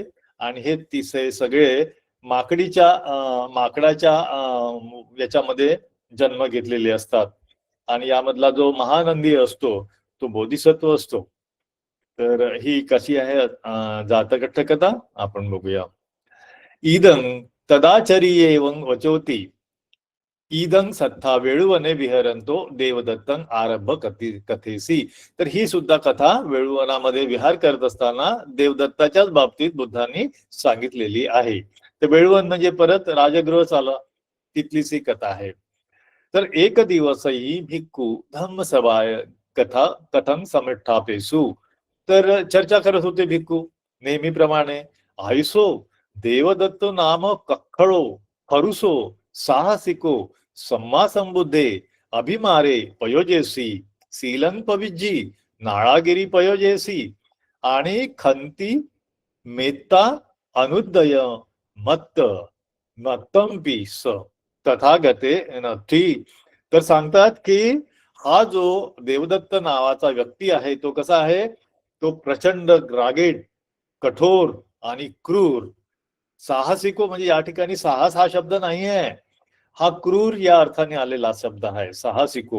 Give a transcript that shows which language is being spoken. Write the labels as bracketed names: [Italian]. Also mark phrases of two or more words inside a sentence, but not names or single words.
[Marathi] आणि हे तिसे सगळे माकडाच्या याच्यामध्ये जन्म घेतलेले असतात. आणि यामधला जो महानंदी असतो तो बोधिसत्व असतो. तर ही कशी आहे जातक कथा आपण बघूया. [Pali] इदं तदाचर्येवं वचोती, इदं सत्ता वेळुवने विहरंतो देवदत्तं आरंभ कथेसी. [Marathi] तर ही सुद्धा कथा वेळुवनामध्ये विहार करत असताना देवदत्ताच्याच बाबतीत बुद्धांनी सांगितलेली आहे. तर वेळुवन म्हणजे परत राजगृह चाला, तिथलीच ही कथा आहे. तर एक दिवसही [Pali] भिक्खू धम्मसभाय कथा कथं समिष्ठापेसु, [Marathi] तर चर्चा करत होते भिक्खू नेहमीप्रमाणे. [Pali] आयसो देवदत्त नाम कख्खळो खरुसो साहसिको सम्मा संबुद्धे अभिमारे पयोजेसी सीलन पविज्जी नाळागिरी पयोजेसी आणि खंती मेत्ता अनुदय मत्त नक्तंपी स तथागते नथी. [Marathi] तर सांगतात की हा जो देवदत्त नावाचा व्यक्ती आहे तो कसा आहे, तो प्रचंड रागीट, कठोर आणि क्रूर. साहसिको म्हणजे या ठिकाणी साहस हा शब्द नाही आहे, हा क्रूर या अर्थाने आलेला शब्द आहे साहसिको.